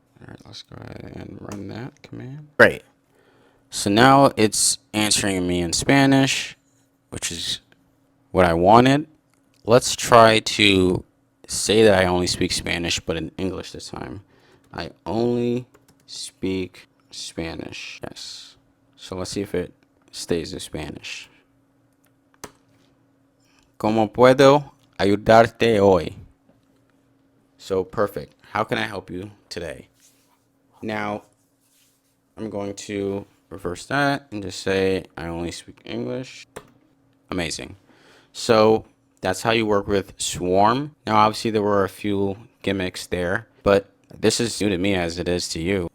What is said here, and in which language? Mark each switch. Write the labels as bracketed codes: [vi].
[en] All right, let's go ahead and run that command. Great. So now it's answering me in Spanish, which is what I wanted. Let's try to say that I only speak Spanish, but in English this time. I only speak Spanish. Yes. So let's see if it stays in Spanish. [es] ¿Cómo puedo ayudarte hoy? [en] So perfect. How can I help you today? Now, I'm going to reverse that and just say I only speak English. Amazing. So that's how you work with Swarm. Now, obviously, there were a few gimmicks there, but this is new to me as it is to you.